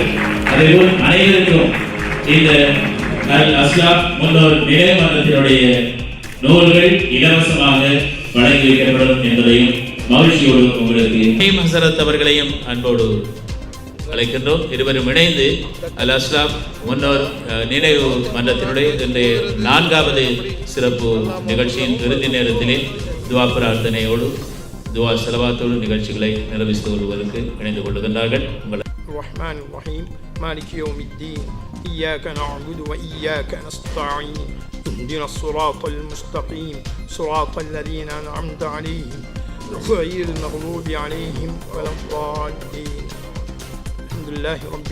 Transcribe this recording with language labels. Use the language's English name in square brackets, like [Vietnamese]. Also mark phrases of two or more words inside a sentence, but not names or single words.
[Tamil] அதேபோல் அனைவருக்கும் இந்த அல் அஸ்லாம் முன்னோர் நிலைமன்றத்தினுடைய நூல்கள் இலவசமாக வழங்கி வைக்கப்படும் என்பதையும் மகிழ்ச்சியோடு உங்களுக்கு ஹசரத் அவர்களையும் அன்போடு அழைக்கின்றோம். இருவரும் இணைந்து அல் அஸ்லாம் முன்னோர் நினைவு மன்றத்தினுடைய இன்றைய 4வது சிறப்பு நிகழ்ச்சியின் இறுதி நேரத்திலே துவா பிரார்த்தனையோடு துவா செலவாத்தோடு நிகழ்ச்சிகளை நிறைவேற்றி கொள்வதற்கு இணைந்து கொள்கின்றார்கள். [Arabic] الرحمن الرحيم مالك يوم الدين إياك نعبد وإياك نستعين اهدنا الصراط المستقيم صراط الذين أنعمت عليهم غير المغضوب عليهم ولا الضالين الحمد لله رب